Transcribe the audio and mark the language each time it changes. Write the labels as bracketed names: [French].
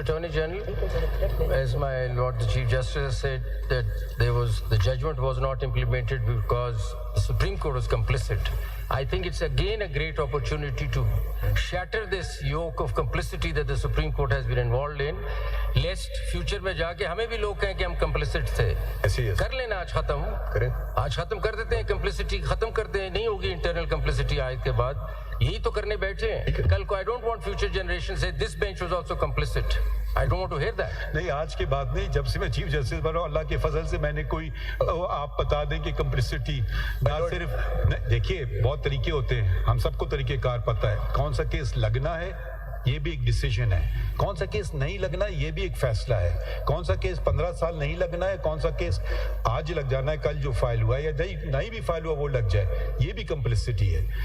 [English] Attorney General, as my Lord the Chief Justice has said, that the judgment was not implemented because the Supreme Court was complicit. I think it's again a great opportunity to shatter this yoke of complicity that the Supreme Court has been involved in, lest future [Hindi] में जाके हमें भी लोग कहें कि हम complicit थे. कर लेना आज खत्म कर देते हैं, complicity खत्म करते हैं, नहीं होगी internal complicity आज के बाद. यही तो करने बैठे हैं. कल को [English] I don't want future generations say this bench was also complicit. I don't want to hear that. [Hindi] नहीं, आज की बात नहीं, जब से मैं चीफ जस्टिस बना अल्लाह के फजल से मैंने कोई आप बता दें कि कंप्लिसिटी ना सिर्फ, देखिए बहुत तरीके होते हैं, हम सबको तरीकेकार पता है. कौन सा केस लगना है ये भी एक डिसीजन है, कौन सा केस नहीं लगना ये भी एक फैसला है, कौन सा केस 15 साल नहीं लगना है, कौन सा केस आज लग जाना है, कल जो फाइल हुआ है या नहीं भी फाइल हुआ वो लग जाए, ये भी कंप्लिसिटी है.